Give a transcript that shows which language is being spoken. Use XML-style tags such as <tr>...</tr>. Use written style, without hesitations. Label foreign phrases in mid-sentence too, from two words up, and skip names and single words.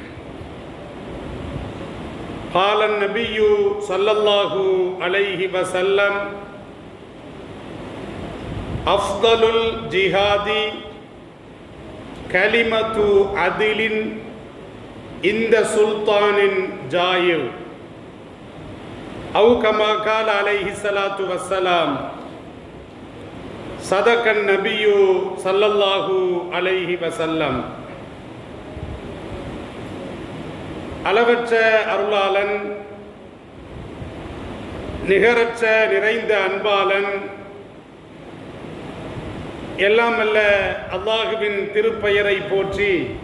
<ar>قال النبي صلى الله عليه وسلم: أفضل الجهاد كلمة عدل عند سلطان جائر، أو كما قال عليه الصلاة والسلام. صدق النبي صلى الله عليه وسلم.</ar> <ta>அளவற்ற அருளாளன், நிகரற்ற நிறைந்த அன்பாளன், எல்லாம் அல்ல அல்லாஹுவின் திருப்பெயரை போற்றி</ta>